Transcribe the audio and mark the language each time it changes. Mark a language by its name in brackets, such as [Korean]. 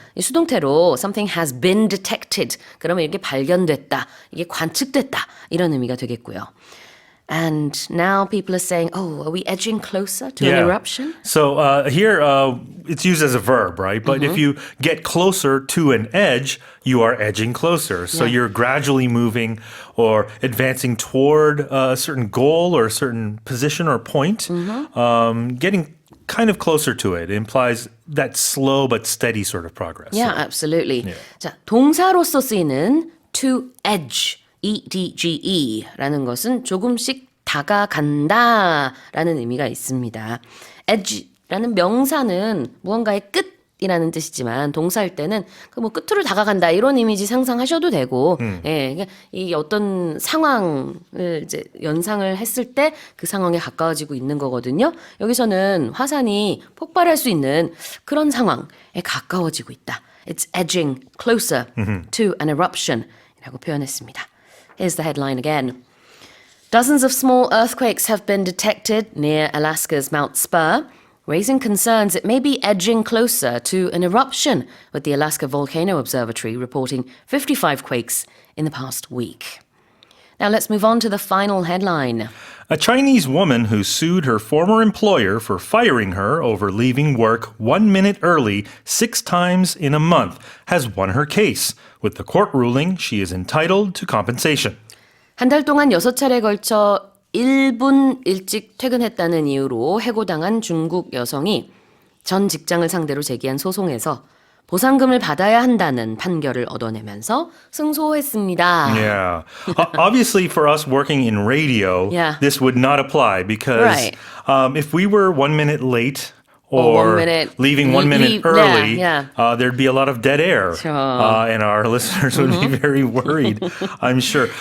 [Korean] 이 수동태로 [English] something has been detected. [Korean] 그러면 이게 발견됐다, 이게 관측됐다 이런 의미가 되겠고요. [English] And now people are saying, oh, are we edging closer to an eruption? So here it's used as a verb, right? But if you get closer to an edge, you are edging closer. So you're gradually moving or advancing toward a certain goal or a certain position or point, getting kind of closer to it. It implies that slow but steady sort of progress. Yeah, absolutely. [Korean] 자, 동사로서 쓰이는 to edge. EDGE라는 것은 조금씩 다가간다라는 의미가 있습니다. edge라는 명사는 무언가의 끝이라는 뜻이지만 동사일 때는 그 뭐 끝으로 다가간다 이런 이미지 상상하셔도 되고, 예, 그러니까 이 어떤 상황을 이제 연상을 했을 때 그 상황에 가까워지고 있는 거거든요. 여기서는 화산이 폭발할 수 있는 그런 상황에 가까워지고 있다. [English] It's edging closer to an eruption이라고 [Korean] 표현했습니다. [English] Here's the headline again. Dozens of small earthquakes have been detected near Alaska's Mount Spur, raising concerns it may be edging closer to an eruption, with the Alaska Volcano Observatory reporting 55 quakes in the past week. Now let's move on to the final headline. A Chinese woman who sued her former employer for firing her over leaving work 1 minute early 6 times in a month has won her case. With the court ruling, she is entitled to compensation. [Korean] 한 달 동안 6차례 걸쳐 1분 일찍 퇴근했다는 이유로 해고당한 중국 여성이 전 직장을 상대로 제기한 소송에서 보상금을 받아야 한다는 판결을 얻어내면서 승소했습니다. [English] Yeah. Obviously, for us working in radio, this would not apply because if we were 1 minute late or leaving 1 minute early, there'd be a lot of dead air. And our listeners would be very worried, I'm sure.